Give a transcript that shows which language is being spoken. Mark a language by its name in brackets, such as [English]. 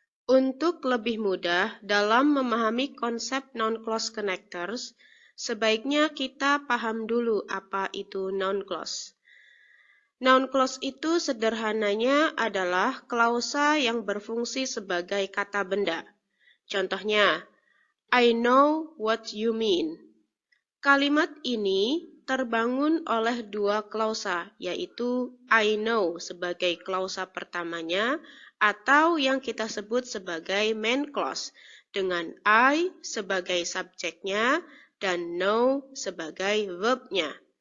[Indonesian] Untuk lebih mudah dalam memahami konsep Noun Clause Connectors, sebaiknya kita paham dulu apa itu Noun Clause. Noun clause itu sederhananya adalah klausa yang berfungsi sebagai kata benda. Contohnya, [English] I know what you mean. [Indonesian] Kalimat ini terbangun oleh dua klausa, yaitu [English] I know [Indonesian] sebagai klausa pertamanya atau yang kita sebut sebagai main clause, dengan I sebagai subjeknya dan know sebagai verbnya.